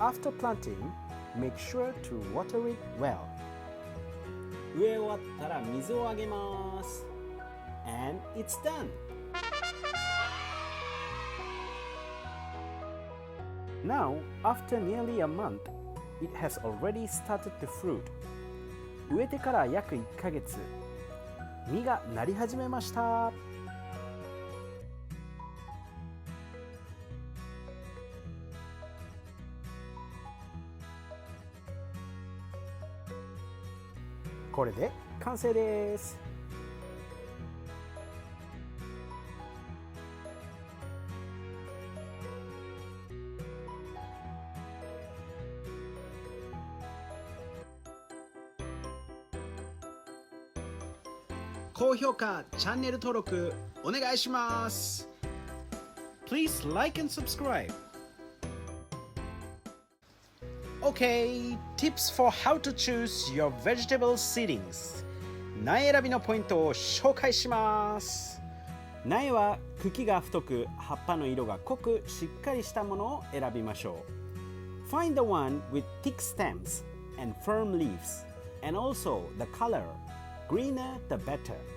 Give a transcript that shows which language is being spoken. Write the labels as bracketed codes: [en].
[en] After planting, make sure to water it well. [ja] 植え終わったら水をあげます。 [en] And it's done.Now, after nearly a month, it has already started to fruit. [ja] 植えてから約1ヶ月、実がなり始めました。これで完成です。高評価、チャンネル登録お願いします。 [en] Please like and subscribe. Okay, tips for how to choose your vegetable seedlings. [ja] 苗選びのポイントを紹介します。苗は茎が太く、葉っぱの色が濃く、しっかりしたものを選びましょう。 [en] Find the one with thick stems and firm leaves, and also the color.Greener the better.